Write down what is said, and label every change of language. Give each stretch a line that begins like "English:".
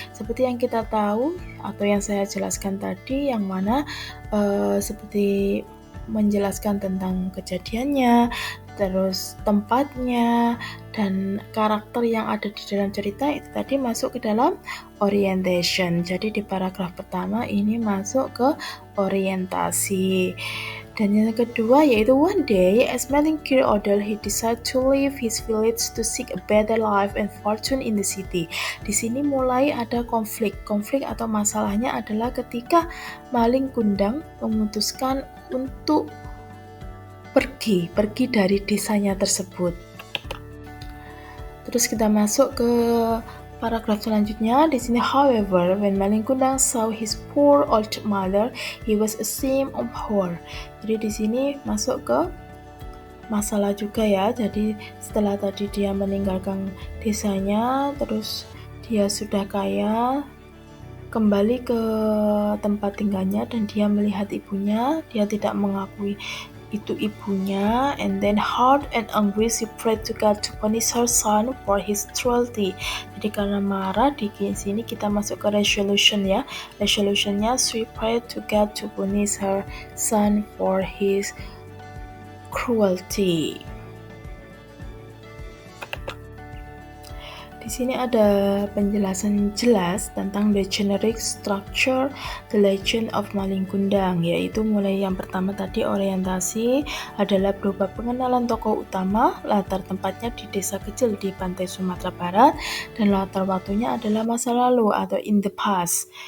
Indonesian: Seperti yang kita tahu atau yang saya jelaskan tadi, yang mana seperti menjelaskan tentang kejadiannya, terus tempatnya, dan karakter yang ada di dalam cerita itu tadi masuk ke dalam orientation. Jadi di paragraf pertama ini masuk ke orientasi. Dan yang kedua yaitu
English: one day as Malin grew older he decided to leave his village to seek a better life and fortune in the city.
Indonesian: Di sini mulai ada konflik. Konflik atau masalahnya adalah ketika Malin Kundang memutuskan untuk pergi dari desanya tersebut. Terus kita masuk ke paragraf selanjutnya. Di sini,
English: however, when Malin Kundang saw his poor old mother, he was ashamed of her.
Indonesian: Jadi di sini masuk ke masalah juga ya. Jadi setelah tadi dia meninggalkan desanya, terus dia sudah kaya, kembali ke tempat tinggalnya dan dia melihat ibunya, dia tidak mengakui itu ibunya,
English: and then hard and angry she prayed to God to punish her son for his cruelty.
Indonesian: Jadi karena marah di sini kita masuk ke resolution ya.
English: Resolutionnya she prayed to God to punish her son for his cruelty.
Indonesian: Di sini ada penjelasan jelas tentang
English: the generic structure the legend of Malin Kundang,
Indonesian: yaitu mulai yang pertama tadi orientasi adalah berupa pengenalan tokoh utama, latar tempatnya di desa kecil di pantai Sumatera Barat, dan latar waktunya adalah masa lalu atau
English: in the past.